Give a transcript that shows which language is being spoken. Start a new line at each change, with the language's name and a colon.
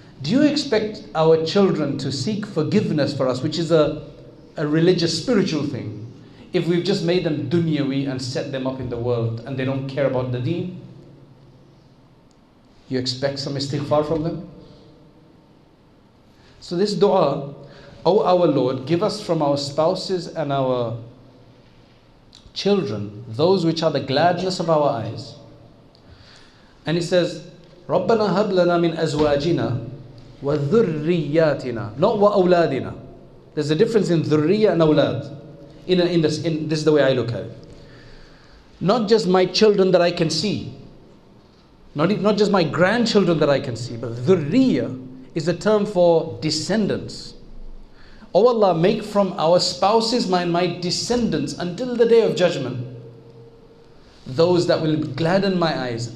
English: Do you expect our children to seek forgiveness for us, which is a religious, spiritual thing, if we've just made them dunyawi and set them up in the world and they don't care about the deen? You expect some istighfar from them? So this dua, O our Lord, give us from our spouses and our children those which are the gladness of our eyes. And he says,
Arabic: رَبَّنَا هَبْ لَنَا مِنْ أَزْوَاجِنَا وَذُرِّيَّاتِنَا,
English: not
Arabic: وَأَوْلَادِنَا.
English: There's a difference in dhurriya and awlad. This is the way I look at it. Not just my children that I can see, not just my grandchildren that I can see, but dhurriya is a term for descendants. Oh Allah, make from our spouses my descendants until the day of judgment those that will gladden my eyes.